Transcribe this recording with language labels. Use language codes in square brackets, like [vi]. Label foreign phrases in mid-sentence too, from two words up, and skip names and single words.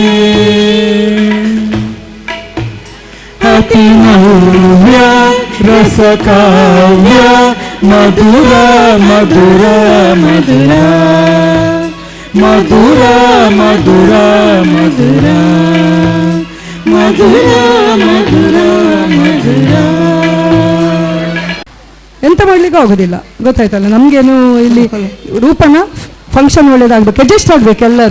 [kn] ಅತಿ ನವ್ಯ ರಸಕಾವ್ಯ ಮಧುರ ಮಧುರ ಮಧುರ ಮಧುರ ಮಧುರ ಮಧುರ ಮಧುರ ಮಧುರ ಮಧುರ. ಎಂತ ಮಾಡ್ಲಿಕ್ಕೆ ಆಗೋದಿಲ್ಲ, ಗೊತ್ತಾಯ್ತಲ್ಲ ನಮಗೇನು ಇಲ್ಲಿ ರೂಪನ ಫಂಕ್ಷನ್ ಒಳ್ಳೇದಾಗಬೇಕು, ಅಡ್ಜಸ್ಟ್ ಆಗಬೇಕು ಎಲ್ಲರೂ.